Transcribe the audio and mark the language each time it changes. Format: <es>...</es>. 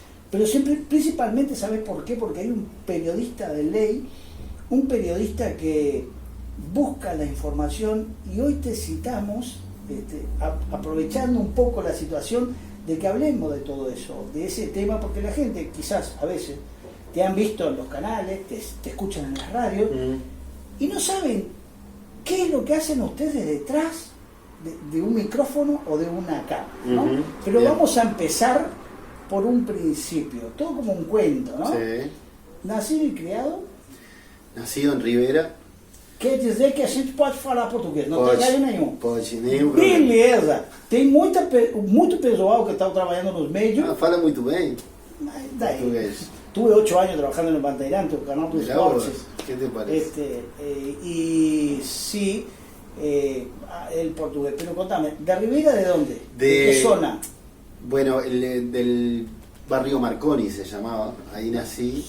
<es>Pero siempre, principalmente, ¿sabes por qué? Porque hay un periodista de ley, un periodista que busca la información, y hoy te citamos, aprovechando un poco la situación de que hablemos de todo eso, de ese tema, porque la gente quizás a veces te han visto en los canales, te escuchan en las radios, y no saben qué es lo que hacen ustedes detrás de un micrófono o de una cámara, ¿no? Pero Bien. vamos a empezar por un principio, todo como un cuento, ¿no? Sí. Nacido y criado, Nacido en Rivera.</es> <pt>quer dizer que a gente pode falar português, não tem galho nenhum. Pode, nenhum problema. Beleza! Tem muito pessoal que está trabalhando nos médios, Ah, fala muito bem mas daí, português.</pt> <es>tuve 8 años trabajando en el Bandeirante, el canal dos Mirá vos,</es> <pt>esportes,</pt> <es>¿qué te parece? y sí, el portugués. Pero contame, ¿de Rivera de dónde? ¿De De- qué zona? Bueno, del barrio Marconi se llamaba, ahí nací,</es>